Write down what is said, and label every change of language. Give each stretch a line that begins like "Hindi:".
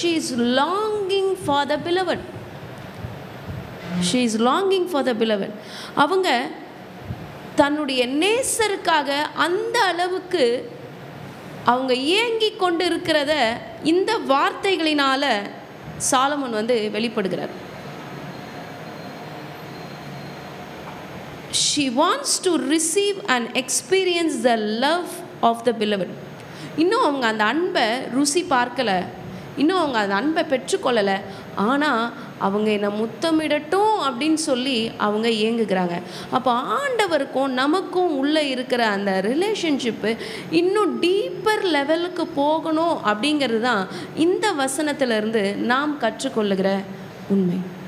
English: She is longing for the beloved. She is longing for the beloved.
Tamil: அவங்க தன்னுடைய நேசருக்காக அந்த அளவுக்கு அவங்க ஏங்கி கொண்டு இருக்கிறத இந்த வார்த்தைகளினால் Solomon வெளிப்படுகிறார்.
English: she wants to receive and experience the love of the beloved.
Tamil: இன்னும் அவங்க அந்த அன்பை ருசி பார்க்கலை, இன்னும் அவங்க அந்த அன்பை பெற்றுக்கொள்ளலை. ஆனால் அவங்க என்னை முத்தமிடட்டும் அப்படின்னு சொல்லி அவங்க ஏங்குகிறாங்க. அப்போ ஆண்டவருக்கும் நமக்கும் உள்ளே இருக்கிற அந்த ரிலேஷன்ஷிப்பு இன்னும் டீப்பர் லெவலுக்கு போகணும் அப்படிங்கிறது தான் இந்த வசனத்திலிருந்து நாம் கற்றுக்கொள்ளுகிற உண்மை.